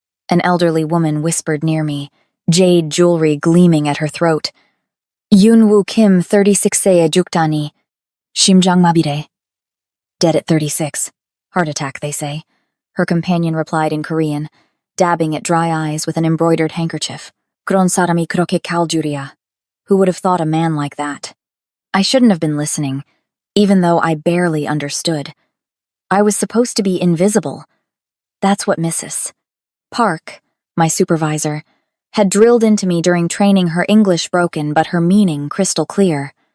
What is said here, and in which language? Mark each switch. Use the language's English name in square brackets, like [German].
[English] An elderly woman whispered near me, jade jewelry gleaming at her throat. Yoonwoo Kim [Korean] 36세 juktani. Shimjang mabire. [English] Dead at 36. Heart attack, they say. Her companion replied in Korean, dabbing at dry eyes with an embroidered handkerchief. [Korean] 그런 사람이 그렇게 칼줄이야. [English] Who would have thought a man like that? I shouldn't have been listening, even though I barely understood. I was supposed to be invisible. That's what Mrs. Park, my supervisor, had drilled into me during training, her English broken but her meaning crystal clear.